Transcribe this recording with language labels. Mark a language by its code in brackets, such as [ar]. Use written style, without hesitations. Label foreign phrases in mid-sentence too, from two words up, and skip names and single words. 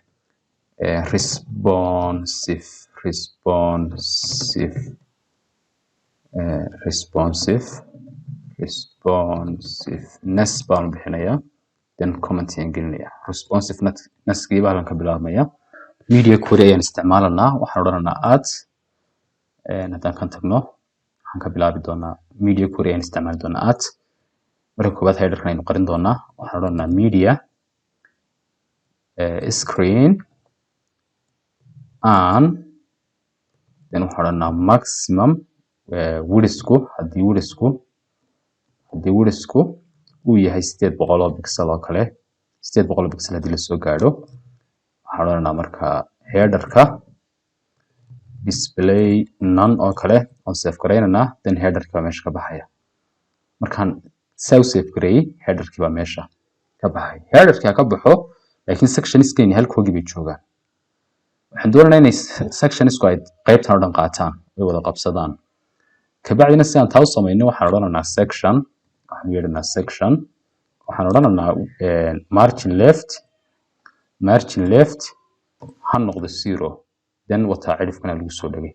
[so] responsiveness baan bixinayaa then comment ayaan gelinayaa responsiveness-kii baa halkan ka bilaabmaya. [en] media query [so] ayaan isticmaalanaa waxaan odhananaa add haddaan kan tagno waxaan ka bilaabi doonaa [en] media query [so] ayaan isticmaali doonaa add marka koobaad header-kan aynu qarin doonaa waxaan odhananaa media [en] screen and then [so] waxaan odhananaa [en] maximum width-ku [so] haddii width-ku uu yahay 800 oo pixel oo kale 800 pixel haddii lasoo gaadho waxaan odhananaa marka header-ka [en] display none [so] oo kale [en] on save [so] gareynana then header-ka meesha ka baxaya. markaan save gareeyay header-ki baa meesha ka baxay. header-ka ka baxo laakiin sections-keeni halkoogii bay joogaan. waxaan doonaynaa inay sections-ku ay qaybtan oo dhan qaataan ay wada qabsadaan. kabacdina si aan taa u samayno waxaan odhananaa section waxaan odhananaa [en] margin left [so] ha noqdo 0 then wataa cirifkana lagu soo dhagay.